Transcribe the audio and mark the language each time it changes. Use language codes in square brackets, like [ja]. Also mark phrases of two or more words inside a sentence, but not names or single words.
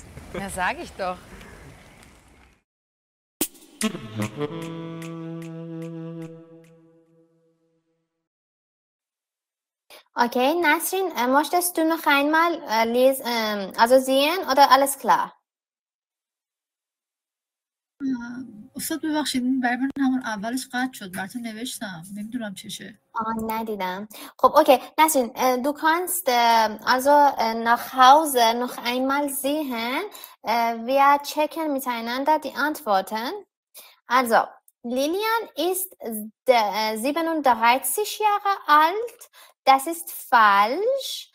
[de] Na, sag ich doch. Okay, Nasrin, möchtest du noch einmal also sehen oder alles klar? [fa] استاد ببخشید این برای من همون اولش قطع شد براتون نوشتم نمیدونم چشه. ندیدم. [de] خب okay, Nasrin, du kannst also nach Hause noch einmal sehen. Wir checken miteinander die Antworten. Also, Lilian ist 37 Jahre alt. Das ist falsch.